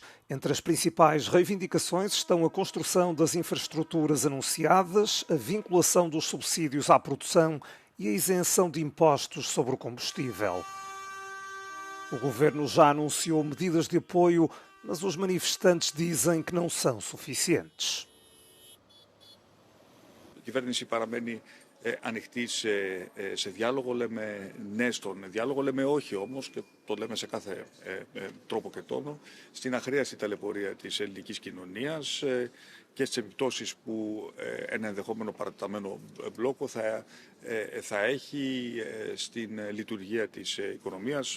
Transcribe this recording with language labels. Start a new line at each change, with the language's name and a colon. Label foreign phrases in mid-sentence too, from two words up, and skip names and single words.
Portuguese: Entre as principais reivindicações estão a construção das infraestruturas anunciadas, a vinculação dos subsídios à produção e a isenção de impostos sobre o combustível. O governo já anunciou medidas de apoio, mas os manifestantes dizem que não são suficientes.
Greek: A κυβέρνηση παραμένει ανοιχτή σε διάλογο, λέμε ναι στον διάλογο, λέμε όχι όμως και το λέμε σε κάθε τρόπο και τόνο, στην αχρίαστη ταλαιπωρία της ελληνικής κοινωνίας και στις επιπτώσεις που ένα ενδεχόμενο παρατεταμένο μπλόκο θα έχει στην λειτουργία της οικονομίας.